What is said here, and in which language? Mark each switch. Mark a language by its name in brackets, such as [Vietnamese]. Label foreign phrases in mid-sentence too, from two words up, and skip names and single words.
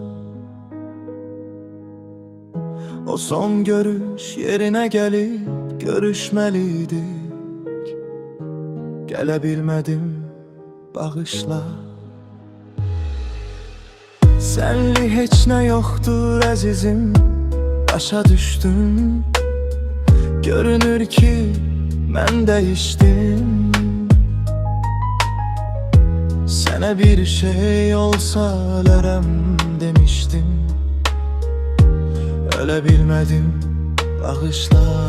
[Turkish] O son görüş yerine gelip görüşmeliydik. Gelebilmedim, bağışla. Senli heç ne yoktur [Azerbaijani] əzizim, başa düştüm. Görünür ki mən değiştim. Sənə bir şey olsa ölərəm demiştim. Ölə bilmədim, bağışla.